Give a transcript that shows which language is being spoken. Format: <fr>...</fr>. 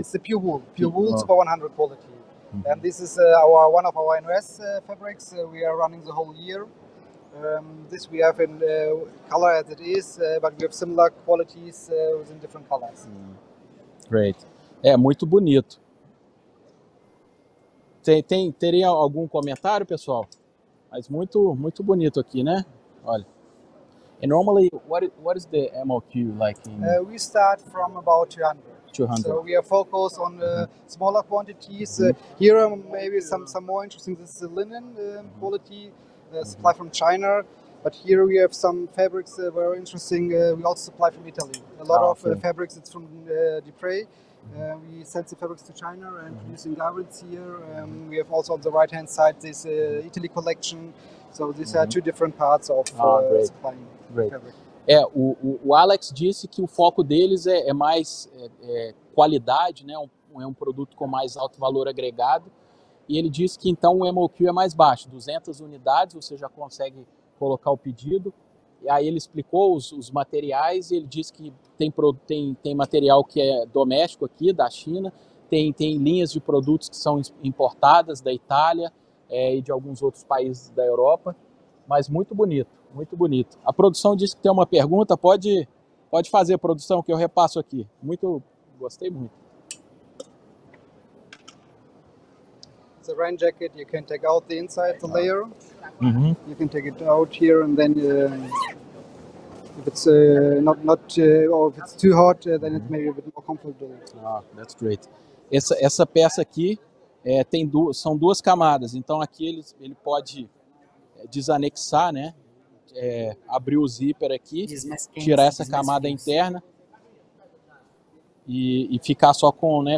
<en>It's the pure wool Oh. Super 100 quality. And this is one of our NOS fabrics. We are running the whole year. This we have in color as it is, but we have similar qualities within different colors. Great.</en> <pt>É muito bonito. Teria algum comentário, pessoal? Mas muito bonito aqui, né? Olha.</pt> <en>And normally, what is the MOQ like in We start from about 200. 200? So we are focused on smaller quantities. Here maybe some more interesting. This is the linen quality supply from China. But here we have some fabrics very interesting. We also supply from Italy. A lot of fabrics. It's from Dupre. We send the fabrics to China and producing garments here. We have also on the right hand side this Italy collection. So these are 2 different parts of supplying fabric.</en> <pt>O Alex disse que o foco deles é mais qualidade, né? É um produto com mais alto valor agregado. E ele disse que então o MOQ é mais baixo, 200 unidades, você já consegue colocar o pedido. E aí ele explicou os materiais, e ele disse que tem material que é doméstico aqui, da China, tem linhas de produtos que são importadas da Itália e de alguns outros países da Europa, mas muito bonito, muito bonito. A produção disse que tem uma pergunta, pode fazer, produção, que eu repasso aqui. Gostei muito.</pt> <en>The rain jacket, you can take out the inside, the layer. You can take it out here, and then if it's or if it's too hot, then it's maybe a bit more comfortable. That's great.</en> <pt>Essa peça aqui são 2 camadas, então aqui ele pode desanexar, né? Abrir o zíper aqui, tirar essa camada interna e ficar só com, né?</pt>